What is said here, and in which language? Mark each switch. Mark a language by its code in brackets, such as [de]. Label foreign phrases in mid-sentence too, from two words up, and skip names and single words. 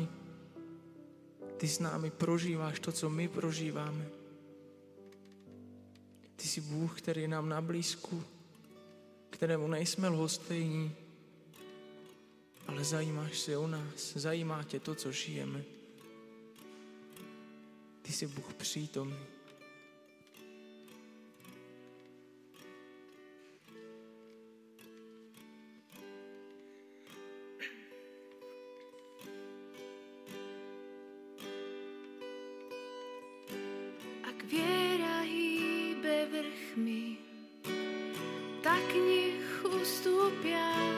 [cs] Ty s námi prožíváš to, co my prožíváme. Ty jsi Bůh, který je nám na blízku, kterému nejsme lhostejní, ale zajímáš se o nás, zajímá tě to, co žijeme. Ty jsi Bůh přítomný. [sk] Ak viera hýbe vrchmi, tak nech ustúpia.